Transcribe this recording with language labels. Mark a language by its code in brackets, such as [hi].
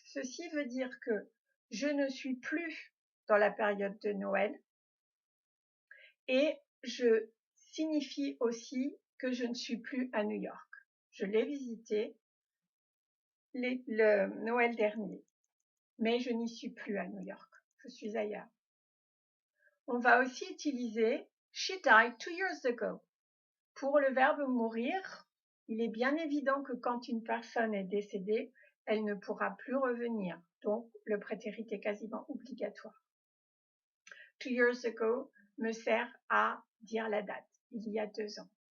[fr] Ceci veut dire que je ne suis plus dans la période de Noël et je signifie aussi que je ne suis plus à New York. Je l'ai visité le Noël dernier, mais je n'y suis plus à New York. Je suis ailleurs. On va aussi utiliser [en] she died 2 years ago. [fr] Pour le verbe mourir, il est bien évident que quand une personne est décédée, elle ne pourra plus revenir. Donc, le prétérit est quasiment obligatoire. [en] 2 years ago [fr] me sert à dire la date, il y a 2 ans.